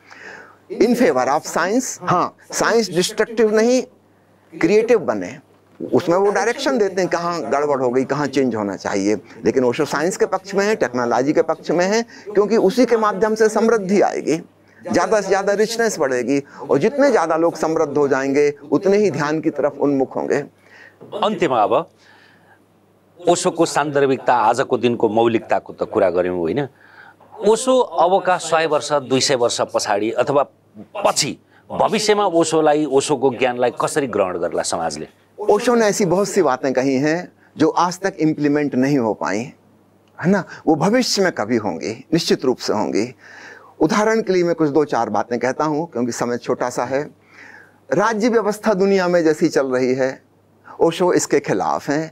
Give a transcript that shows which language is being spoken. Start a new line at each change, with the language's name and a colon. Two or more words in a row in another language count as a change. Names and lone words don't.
English: in favor of science,
Hindi: हाँ,
English: science destructive
Hindi: नहीं क्रिएटिव बने, उसमें वो डायरेक्शन देते हैं कहाँ गड़बड़ हो गई, कहाँ चेंज होना चाहिए। लेकिन ओशो साइंस के पक्ष में है, टेक्नोलॉजी के पक्ष में है, क्योंकि उसी के माध्यम से समृद्धि आएगी, ज़्यादा से ज़्यादा रिचनेस बढ़ेगी, और जितने ज़्यादा लोग समृद्ध हो जाएंगे उतने ही ध्यान की तरफ उन्मुख होंगे।
Nepali: अन्त्यमा अब ओशोको सान्दर्भिकता, आजको दिनको मौलिकताको त कुरा गऱ्यौँ होइन। ओशो अबका 100 वर्ष 200 वर्ष पछाडि अथवा पछि भविष्यमा ओशोलाई, ओशोको ज्ञानलाई कसरी ग्रहण गर्ला समाजले?
Hindi: ओशो ने ऐसी बहुत सी बातें कही हैं जो आज तक इम्प्लीमेंट नहीं हो पाई, है ना, वो भविष्य में कभी होंगी, निश्चित रूप से होंगी। उदाहरण के लिए मैं कुछ 2-4 बातें कहता हूँ क्योंकि समय छोटा सा है। राज्य व्यवस्था दुनिया में जैसी चल रही है, ओशो इसके खिलाफ हैं।